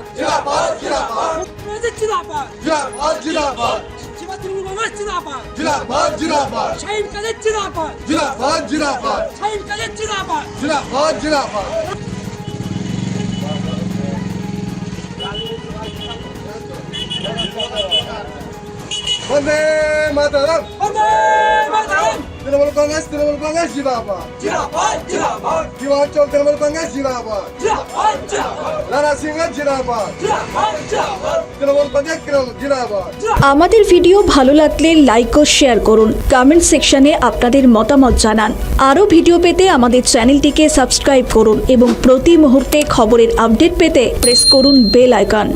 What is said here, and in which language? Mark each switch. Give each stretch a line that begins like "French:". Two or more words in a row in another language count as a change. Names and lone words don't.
Hindi: जिंदाबाद जिंदाबाद जिंदाबाद जिंदाबाद जिंदाबाद जीवा तृणमूल कांग्रेस जिंदाबाद जिंदाबाद जिंदाबाद शाहिन काजी जिंदाबाद जिंदाबाद जिंदाबाद शाहिन काजी जिंदाबाद जिंदाबाद जिंदाबाद।
Bangla: বন্দে মাতরম বন্দে মাতরম
Hindi: तृणमूल कांग्रेस जिंदाबाद जिंदाबाद जिंदाबाद जीवांचल तृणमूल कांग्रेस जिंदाबाद जिंदाबाद जिंदाबाद लाला सिंह जिंदाबाद जिंदाबाद जिंदाबाद तृणमूल कांग्रेस जिंदाबाद।
Bangla: আমাদের ভিডিও ভালো লাগলে লাইক ও শেয়ার করুন, কমেন্ট সেকশনে আপনাদের মতামত জানান। আরও ভিডিও পেতে আমাদের চ্যানেলটিকে সাবস্ক্রাইব করুন এবং প্রতি মুহূর্তে খবরের আপডেট পেতে প্রেস করুন বেল আইকন।